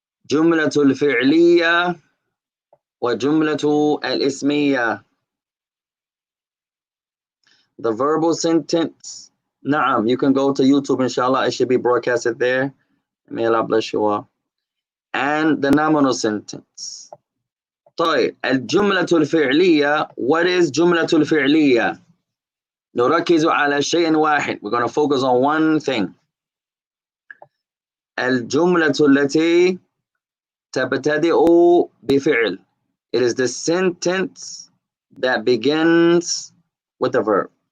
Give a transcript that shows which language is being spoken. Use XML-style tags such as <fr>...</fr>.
<ar>جملة الفعلية وجملة الاسمية.</ar> <en>The verbal sentence. Naam, you can go to YouTube, inshallah. It should be broadcasted there. May Allah bless you all. And the nominal sentence.</en> <ar>طيب الجملة الفعلية.</ar> <en>What is</en> <ar>جملة الفعلية؟ نركز على شيء واحد.</ar> <en>We're going to focus on one thing.</en> <ar>الجملة التي تبتدئ بفعل.</ar> <en>It is the sentence that begins with a verb.</en>